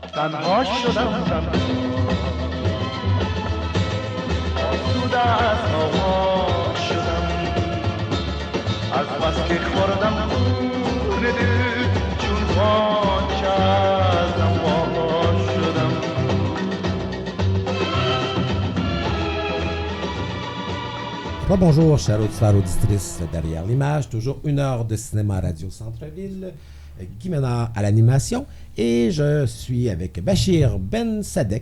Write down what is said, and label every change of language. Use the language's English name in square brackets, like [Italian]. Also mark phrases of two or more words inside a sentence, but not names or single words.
[Persian] تنها شدم آسوده از هوا شدم از بس که خوردم خون دل چون خاک از هوا شدم. [French] Bonjour, chers auditeurs, auditrices derrière l'image. Toujours une heure de cinéma radio Centre-Ville. Guy Ménard à l'animation. Et je suis avec Bachir Ben Sadek.